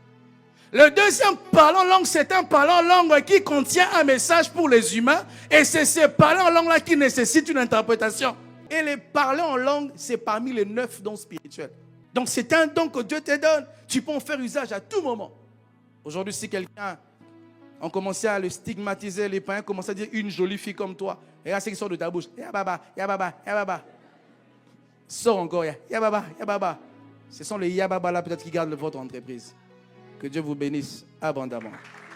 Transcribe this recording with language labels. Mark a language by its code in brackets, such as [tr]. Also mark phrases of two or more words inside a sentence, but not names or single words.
[fr] Le deuxième parler en langue, c'est un parler en langue qui contient un message pour les humains et c'est ce parler en langue-là qui nécessite une interprétation. Et les parler en langue, c'est parmi les 9 dons spirituels. Donc c'est un don que Dieu te donne. Tu peux en faire usage à tout moment. Aujourd'hui, si quelqu'un, on commençait à le stigmatiser, les païens commençaient à dire une jolie fille comme toi. Regarde ce qui sort de ta bouche. Ya baba, ya baba, ya baba. Sors encore, ya baba, ya baba. Ce sont les ya baba là peut-être qui gardent votre entreprise. Que Dieu vous bénisse abondamment.